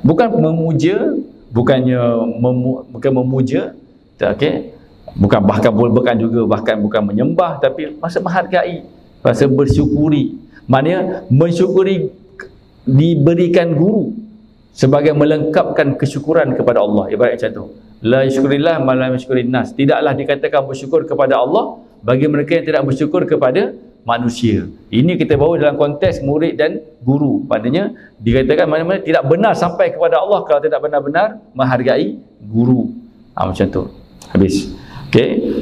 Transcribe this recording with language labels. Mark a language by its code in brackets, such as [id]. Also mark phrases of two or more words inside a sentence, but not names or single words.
[ms] Bukan memuja, bukan memuja, okey. Bukan bukan menyembah, tapi rasa menghargai, rasa bersyukuri. Maknanya mensyukuri diberikan guru sebagai melengkapkan kesyukuran kepada Allah. Ibarat macam tu. [ar] لا يشكر الله من لا يشكر الناس. [ms] Tidaklah dikatakan bersyukur kepada Allah bagi mereka yang tidak bersyukur kepada manusia. Ini kita bawa dalam konteks murid dan guru. Maknanya dikatakan mana-mana tidak benar sampai kepada Allah kalau tidak benar-benar menghargai guru. Macam tu. Habis. Okey.